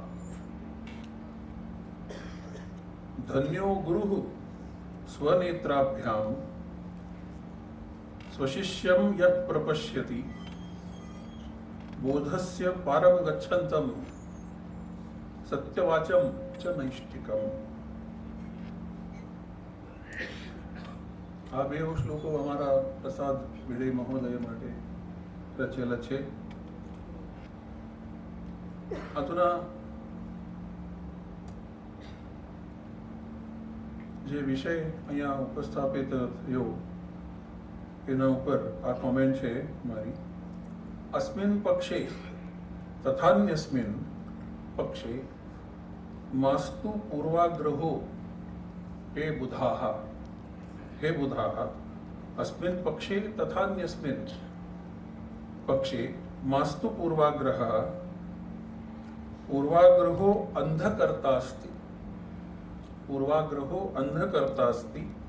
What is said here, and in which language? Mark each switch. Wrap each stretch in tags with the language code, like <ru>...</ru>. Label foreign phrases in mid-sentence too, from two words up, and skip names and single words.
<sa>धन्यो गुरुः स्वनेत्राभ्यां स्वशिष्यं यत् प्रपश्यति, बोधस्य पारं गच्छन्तं सत्यवाचं च नैष्ठिकम्।</sa> <gu>આ બે શ્લોકો અમારા પ્રસાદ ભીડે મહોદય માટે રચેલા છે. આતુના જે વિષય અહીંયા ઉપસ્થાપિત થયો એના ઉપર આ કોમેન્ટ છે મારી.</gu> <sa>अस्मिन् पक्षे तथान्यस्मिन् पक्षे मास्तु पूर्वाग्रहो हे बुधाः, हे बुधाः, अस्मिन् पक्षे तथान्यस्मिन् पक्षे मास्तु पूर्वाग्रहः, पूर्वाग्रहो अंधकर्ता अस्ति, पूर्वाग्रहो अंधकर्ता अस्ति,</sa>